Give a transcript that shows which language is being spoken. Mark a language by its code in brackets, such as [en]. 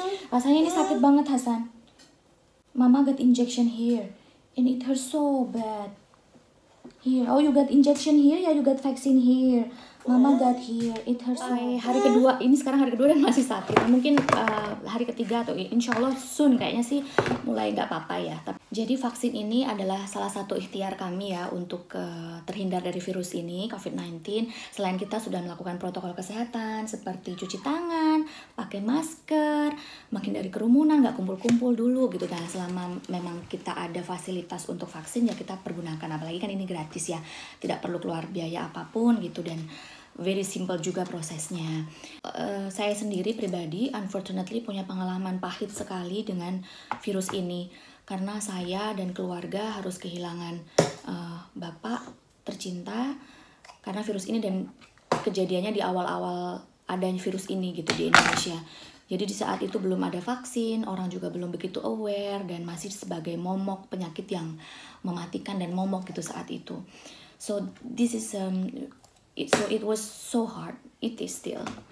[id] Rasanya ini sakit banget, Hasan. [en] Mama got injection here, and it hurts so bad. Here, oh you got injection here, ya you got vaccine here. Mama got here, it hurts. [id] Hari kedua, ini sekarang hari kedua dan masih sakit. Mungkin hari ketiga atau insya Allah soon kayaknya sih mulai nggak apa-apa ya. Jadi vaksin ini adalah salah satu ikhtiar kami ya untuk terhindar dari virus ini, COVID-19. Selain kita sudah melakukan protokol kesehatan seperti cuci tangan, pakai masker, menghindari kerumunan, nggak kumpul-kumpul dulu gitu. Dan selama memang kita ada fasilitas untuk vaksin ya kita pergunakan. Apalagi kan ini gratis ya, tidak perlu keluar biaya apapun gitu, dan [en] very simple [id] juga prosesnya. Saya sendiri pribadi unfortunately punya pengalaman pahit sekali dengan virus ini, karena saya dan keluarga harus kehilangan bapak tercinta karena virus ini, dan kejadiannya di awal-awal adanya virus ini gitu di Indonesia. Jadi di saat itu belum ada vaksin, orang juga belum begitu aware, dan masih sebagai momok, penyakit yang mematikan dan momok gitu saat itu. [en] So this is it was so hard, it is still.